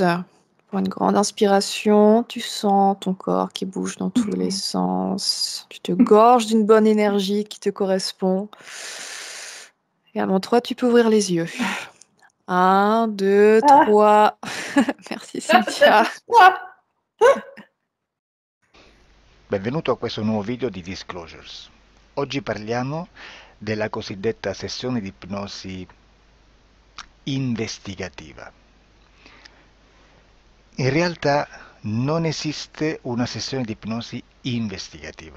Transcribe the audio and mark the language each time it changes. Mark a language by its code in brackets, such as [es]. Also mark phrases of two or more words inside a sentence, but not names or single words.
[fr] Pour une grande inspiration, tu sens ton corps qui bouge dans tous les sens. Tu te gorges d'une bonne énergie qui te correspond. Et avant toi, tu peux ouvrir les yeux. 1, 2, 3. Merci Cynthia. [it] Benvenuto a questo nuovo video di Disclosures. Oggi parliamo della cosiddetta sessione di ipnosi investigativa. In realtà non esiste una sessione di ipnosi investigativa.